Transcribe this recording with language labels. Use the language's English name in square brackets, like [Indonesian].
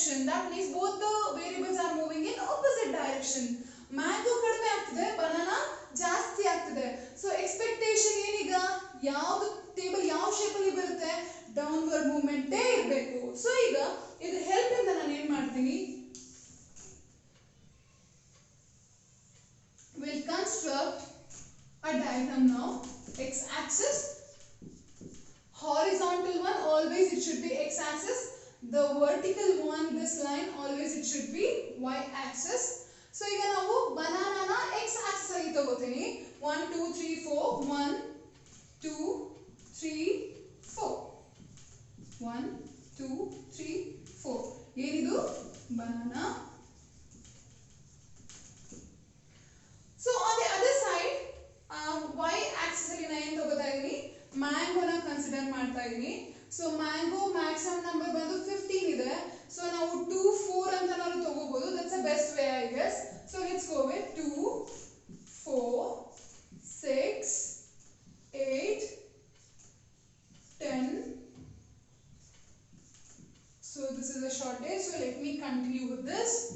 [English] that means both the variables are moving in opposite direction. [Kannada] Mango ಕಡಿಮೆ ಆಗ್ತಿದೆ, banana ಜಾಸ್ತಿ ಆಗ್ತಿದೆ. So expectation ಏನೀಗ, ಯಾವುದು ಟೇಬಲ್ ಯಾವ ಶೇಪ್ ಅಲ್ಲಿ ಬರುತ್ತೆ, ಡೌನ್ವರ್ಡ್ ಮೂವ್ಮೆಂಟ್ ಇರಬೇಕು. ಸೊ ಈಗ ಇದ್ರ ಹೆಲ್ಪ್ ಇಂದ ನಾನು ಏನು ಮಾಡ್ತೀನಿ, [English] will construct a diagram now. X axis, horizontal one always it should be x axis, the vertical one this line always it should be y axis. [Kannada] So ಈಗ ನಾವು banana ನ x axis ಅಲ್ಲಿ ತಗೋತೀನಿ. 1 2 3 4 1 2 3 4 1 2 3 4 ಏನಿದು banana. [English] So on the other side [Kannada] y axis ಅಲ್ಲಿ ನಾನು ಏನು ತಗೋತಾ ಇದೀನಿ, mango ನ ಕನ್ಸಿಡರ್ ಮಾಡ್ತಾ ಇದೀನಿ. ಸೊ mango maximum number ಬಂದು 15 ಇದೆ. ಸೊ ನಾವು 2 4 ಅಂತ ನಾವು ತಗೋಬಹುದು. [English] that's the best way I guess. So let's go with 2 4 6 8 10. So this is a short day, so let me continue with this.